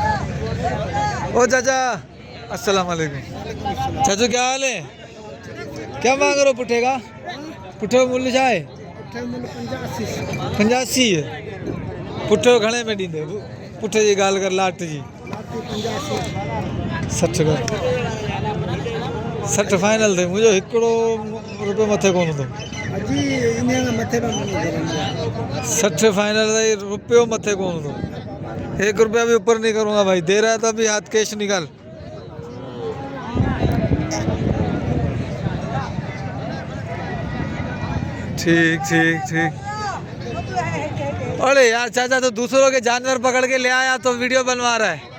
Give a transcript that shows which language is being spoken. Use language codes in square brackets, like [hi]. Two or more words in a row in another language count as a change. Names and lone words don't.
[hi] ओ चाचा [ar] السلام عليكم. [hi] चाचू क्या हाल है? क्या मांग रहे हो पुट्ठे का? पुट्ठे का मूल्य छा है? 85 है। [sd] पुट्ठे को घणे में ॾींदे? पुट्ठे जी ॻाल्हि कर, लाट जी 60 कर। 60 फाइनल थे। मुझे हिकिड़ो रुपयो मथे कोन थो। [hi] 60 फाइनल है, [sd] रुपयो मथे कोन थो। [hi] 1 रुपया भी ऊपर नहीं करूँगा भाई। दे रहा है तो अभी हाथ कैश निकाल। ठीक ठीक ठीक। अरे यार चाचा तो दूसरों के जानवर पकड़ के ले आया तो वीडियो बनवा रहा है।